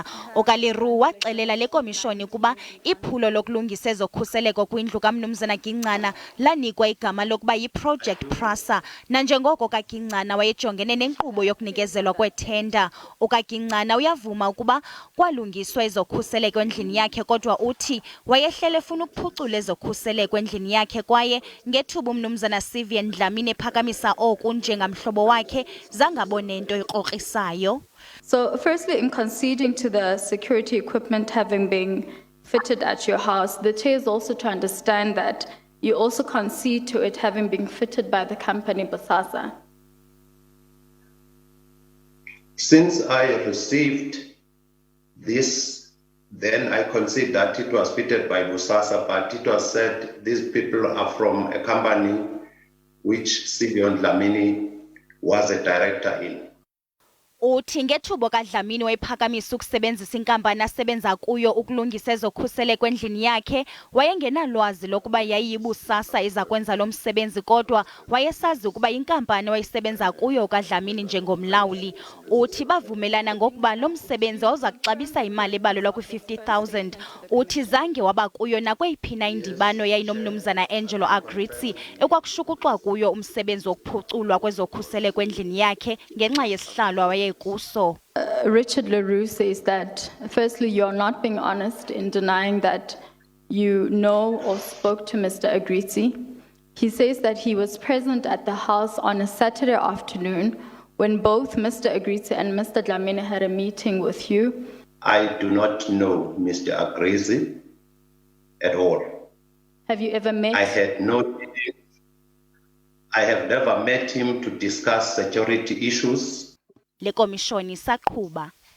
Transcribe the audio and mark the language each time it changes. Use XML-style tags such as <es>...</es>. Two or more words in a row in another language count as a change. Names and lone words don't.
<xh>OkaLeroux waxelela le komishoni kuba iphulo lokulungisa ezokhuseleko kwindlu kamnumzana Gingcana lanikwa igama lokuba yiProject Prasa, nanjengoko kaGingcana wayejongene nenkqubo yokunikezelwa kwethenda. OkaGingcana uyavuma ukuba kwalungiswa ezokhuseleko endlini yakhe, kodwa uthi wayehlele efuna ukuphucula ezokhuseleko endlini yakhe kwaye ngethuba umnumzana Sivian Dlamini ephakamisa oku njengamhlobo wakhe zangabone nto ikrokrisayo.</xh> <en>So firstly, in conceding to the security equipment having been fitted at your house, the chair is also to understand that you also concede to it having been fitted by the company BOSASA. Since I received this, then I concede that it was fitted by BOSASA, but it was said these people are from a company which Sivian Dlamini was a director in.</en> <xh>Uthi ngethuba kaDlamini wayephakamisa ukusebenzisa inkampani asebenza kuyo ukulungisa ezokhuseleko endlini yakhe, wayengenalwazi lokuba yayiyiBOSASA iza kwenza lo msebenzi, kodwa wayesazi ukuba inkampani wayesebenza kuyo kaDlamini njengomlawuli. Uthi bavumelana ngokuba lo msebenzi wawuza kuxabisa imali ebalelwa kwi-50,000. Uthi zange waba kuyo nakweyiphi na indibano yayinomnumzana Angelo Agrizzi ekwakushukuxwa kuyo umsebenzi wokuphuculwa kwezokhuseleko endlini yakhe ngenxa yesihlalo awaye kuso.</xh> <en>Richard Leroux says that, firstly, you're not being honest in denying that you know or spoke to Mr. Agrizzi. He says that he was present at the house on a Saturday afternoon when both Mr. Agrizzi and Mr. Dlamini had a meeting with you. I do not know Mr. Agrizzi at all. Have you ever met? I had no meetings. I have never met him to discuss security issues.</en> <xh>Le komishoni saqhuba.</xh>